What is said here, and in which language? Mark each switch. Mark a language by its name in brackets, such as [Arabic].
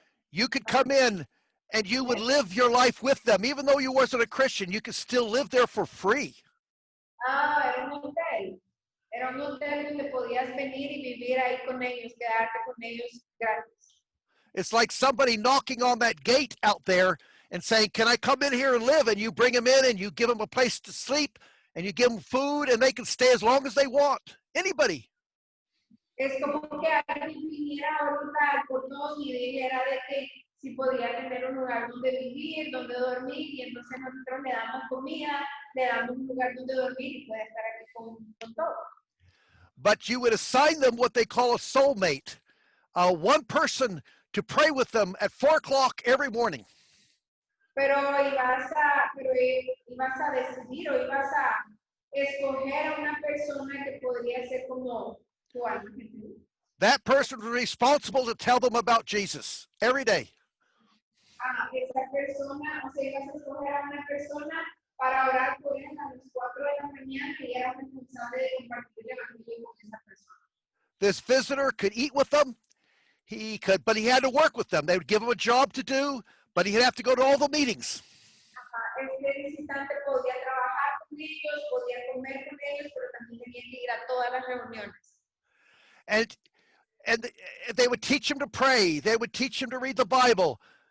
[English] You could come in and you would live your life with them. Even though you wasn't a Christian, you could still live there for free. [Spanish] Era un hotel. Era un hotel donde podías venir y vivir ahí con ellos, quedarte con ellos gratis. [English] It's like somebody knocking on that gate out there and saying, can I come in here and live? And you bring them in and you give them a place to sleep and you give them food and they can stay as long as they want. Anybody. [Spanish] Es como que alguien viniera ahorita al portón y dijera de que si podía tener un lugar donde vivir, donde dormir, y entonces nosotros le damos comida, le damos un lugar donde dormir y puede estar aquí con todo. [English] But you would assign them what they call a soulmate, one person to pray with them at 4 o'clock every morning. [Spanish] Pero ibas a decidir o ibas a escoger a una persona que podría ser como tu ángel. [English] That person was responsible to tell them about Jesus every day. [Spanish] Esa persona, o sea, ibas a escoger a una persona para orar por él a las 4 de la mañana y eras responsable de compartir el evangelio con esa persona. [English] This visitor could eat with them. But he had to work with them. They would give him a job to do, but he'd have to go to all the meetings. [Spanish] Este visitante podía trabajar con ellos, podía comer con ellos, pero también tenía que ir a todas las reuniones. [English] And they would teach him to pray. They would teach him to read the Bible.